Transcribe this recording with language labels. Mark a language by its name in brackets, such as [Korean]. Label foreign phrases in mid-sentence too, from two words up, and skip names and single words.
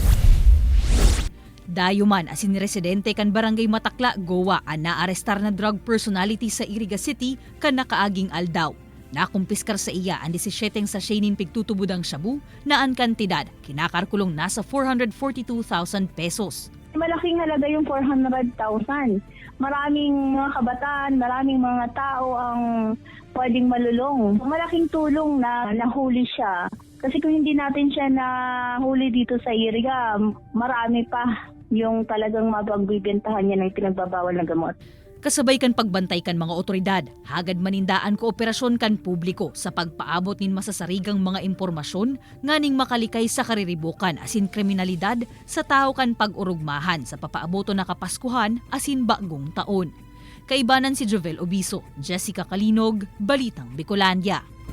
[Bikol] Dayuman asin residente kan Barangay Matakla, Goa ang naarestar na drug personality sa Iriga City kan nakaaging aldaw. Nakumpiskar sa iya ang 17 sachet nin pigtutubudang shabu na ang kantidad kinakarkulong nasa 442,000 pesos. [Filipino] Malaking halaga yung 400,000. Maraming mga kabataan, maraming mga tao ang pwedeng malulong. Malaking tulong na nahuli siya. Kasi kung hindi natin siya nahuli dito sa Iriga, marami pa yung talagang mapagbibentahan niya ng pinagbabawal na gamot. [Bikol] Kasabay kan pagbantay kan mga otoridad, hagad manindaan kooperasyon kan publiko sa pagpaabot nin masasarigang mga impormasyon nganing makalikay sa kariribukan asin kriminalidad sa tao kan pag-urugmahan sa papaaboto na Kapaskuhan asin bagong taon. Kaibanan si Jovel Obiso, Jessica Kalinog, Balitang Bicolandia.